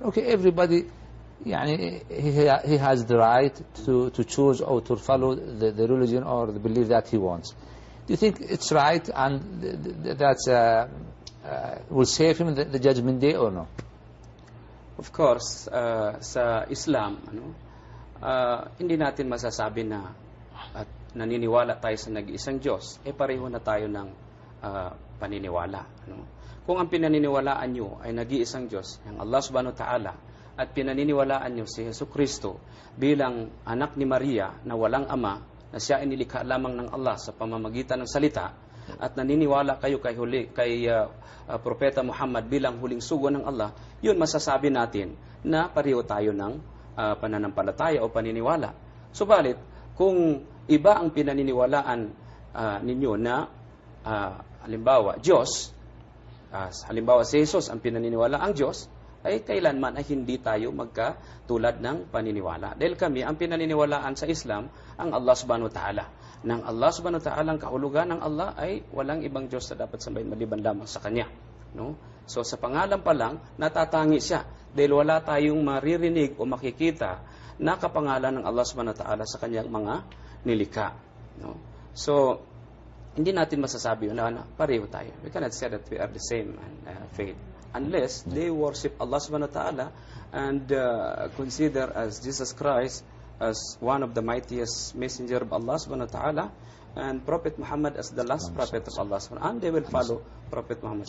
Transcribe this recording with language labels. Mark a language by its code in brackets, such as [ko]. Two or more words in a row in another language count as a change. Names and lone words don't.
[en] Okay, everybody, he has the right to choose or to follow the religion or the belief that he wants. Do you think it's right and that will save him the judgment day or no? Of course, [tl] sa Islam, hindi natin masasabi na at naniniwala tayo sa nag-iisang Diyos, pareho na tayo ng paniniwala. Kung ang pinaniniwalaan nyo ay nag-iisang Diyos, ang Allah [ar] سبحانه وتعالى, [tl] at pinaniniwalaan nyo si Jesucristo bilang anak ni Maria na walang ama, na siya ay nilikha lamang ng Allah sa pamamagitan ng salita, at naniniwala kayo kay Propeta Muhammad bilang huling sugo ng Allah, yun masasabi natin na pareho tayo ng pananampalataya o paniniwala. Subalit, kung iba ang pinaniniwalaan ninyo na halimbawa Diyos, halimbawa si Jesus ang pinaniniwala ang Diyos, ay kailanman ay hindi tayo magkatulad ng paniniwala. Dahil kami, ang pinaniniwalaan sa Islam, ang Allah [ar] سبحانه وتعالى. [tl] Nang Allah [ar] سبحانه وتعالى, [tl] ang kahulugan ng Allah ay walang ibang Diyos na dapat sambahin maliban lamang sa Kanya. So sa pangalan pa lang, natatangi siya. Dahil wala tayong maririnig o makikita na kapangalan ng Allah [ar] سبحانه وتعالى [tl] sa Kanyang mga nilikha. So, hindi natin masasabi na pareho tayo. [en] We cannot say that we are the same faith. Unless they worship Allah [ar] سبحانه وتعالى [en] and consider as Jesus Christ as one of the mightiest messenger of Allah [ar] سبحانه وتعالى, [en] and Prophet Muhammad as the last prophet of Allah [ar] سبحانه وتعالى, [en] and they will follow Prophet Muhammad.